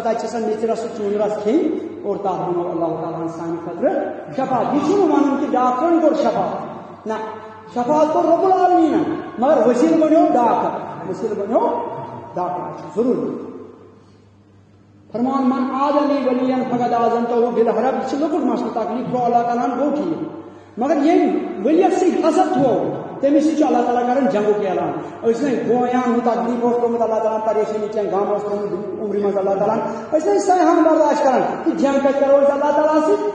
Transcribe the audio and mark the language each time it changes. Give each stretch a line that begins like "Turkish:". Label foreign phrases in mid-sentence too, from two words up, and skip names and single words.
Kashmiri: تتہِ چھِ سۄ میٚژِ رس چوٗنہٕ رس کھیٚنۍ اور تتھ بنوو اللہ تعالیٰ ہن سانہِ خٲطرٕ شفا. یہِ چھُنہٕ ونُن کہِ ڈاکٹرن کوٚر شفا، نہ شفاعت کوٚر رۄب العالمیٖنن. مگر وسیلہٕ بنیو ڈاکٹر، وسیلہٕ بنیو ڈاکٹر ضروٗری.
Arabic: فرمان من عاد لی ولیا فقد آذنتہ بالحرب.
Kashmiri: یہ چھُ لۄکُٹ مسلہٕ، تکلیٖف گوٚو اللہ تعالیٰ ہن گوٚو ٹھیٖک. مگر ییٚمۍ ؤلیس سۭتۍ حسد تھوو تٔمِس سۭتۍ چھُ اللہ تعالیٰ کران جنگُک اعلان. أسۍ نَے بویان ہُہ تکلیٖف اوس ترٛوومُت اللہ تعالیٰ پریشٲنی کینٛہہ غم اوس ترٛوومُت عمرِ منٛز اللہ تعالیٰ أسۍ نَے سہان برداشت کران تہٕ جنگ کتہِ کرو أسۍ اللہ تعالیٰ سۭتۍ.